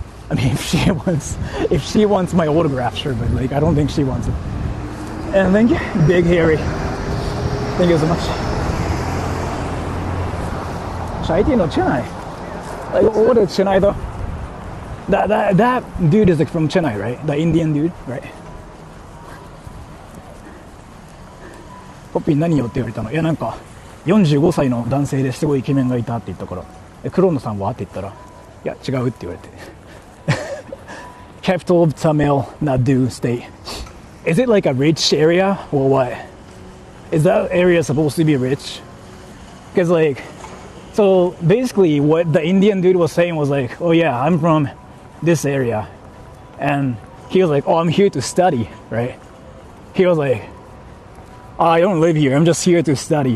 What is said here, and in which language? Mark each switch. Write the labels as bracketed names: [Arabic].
[English] I mean, if she wants my autograph, sure, but like, I don't think she wants it. And thank you, Big Harry. Thank you so much. Chai no Chennai. Like, what is Chennai though? That dude is like from Chennai, right? The Indian dude, right? [Japanese] ポッピー何よって言われたの。いやなんか45歳の男性ですごいイケメンがいたって言ったから、黒野さんはって言ったら、いや違うって言われて。 [English] Capital of Tamil Nadu state. Is it like a rich area or what? Is that area supposed to be rich? Because like, so basically what the Indian dude was saying was like, oh yeah, I'm from this area. And he was like, oh, I'm here to study, right? He was like, oh, I don't live here, I'm just here to study.